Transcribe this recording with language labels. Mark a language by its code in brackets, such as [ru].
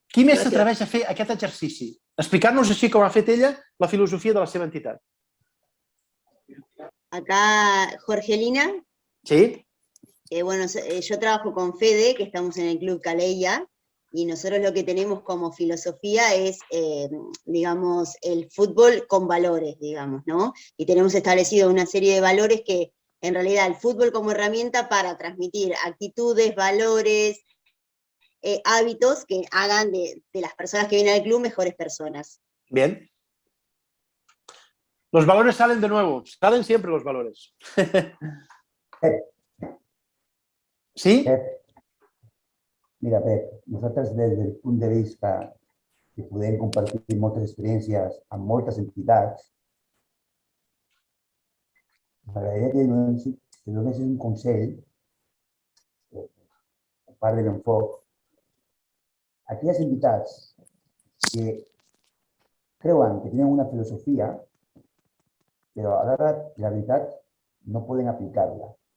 [ca] Qui més s'atreveix a fer aquest exercici? Explicar-nos així com ha fet ella la filosofia de la seva entitat. [es] Acá, Jorgelina. Sí. Bueno, yo trabajo con Fede, que estamos en el Club Caleia, y nosotros lo que tenemos como filosofía es, digamos, el fútbol con valores, digamos, ¿no? Y tenemos establecido una serie de valores que, en realidad, el fútbol como herramienta para transmitir actitudes, valores, hábitos que hagan de las personas que vienen al club mejores personas. Bien. Los valores salen de nuevo, salen siempre los valores. ¿Sí? [ca] Pep, mira, Pep, nosaltres des del punt de vista que podem compartir moltes experiències amb moltes entitats, m'agradaria que donessis un consell, a part de l'enfoc, a aquelles entitats que creuen que tenen una filosofia, però a l'hora de la veritat no poden aplicar-la.